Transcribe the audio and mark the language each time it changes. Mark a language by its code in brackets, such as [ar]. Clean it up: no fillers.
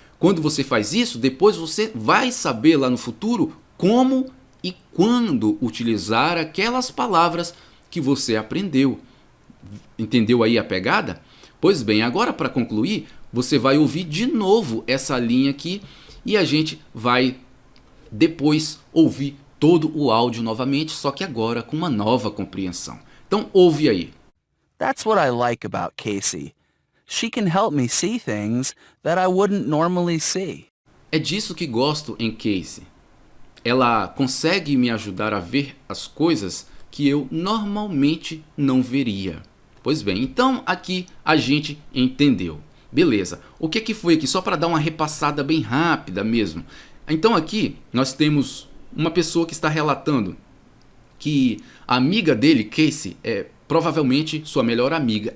[pt] Quando você faz isso, depois você vai saber lá no futuro como e quando utilizar aquelas palavras que você aprendeu. Entendeu aí a pegada? Pois bem, agora para concluir, você vai ouvir de novo essa linha aqui e a gente vai depois ouvir todo o áudio novamente, só que agora com uma nova compreensão. Então ouve aí. [en] That's what I like about Casey. She can help me see things that I wouldn't normally see. [pt] É disso que gosto em Casey. Ela consegue me ajudar a ver as coisas que eu normalmente não veria. Pois bem, então aqui a gente entendeu. Beleza. O que foi aqui? Só para dar uma repassada bem rápida mesmo. Então aqui nós temos uma pessoa que está relatando que a amiga dele, Casey, é provavelmente sua melhor amiga.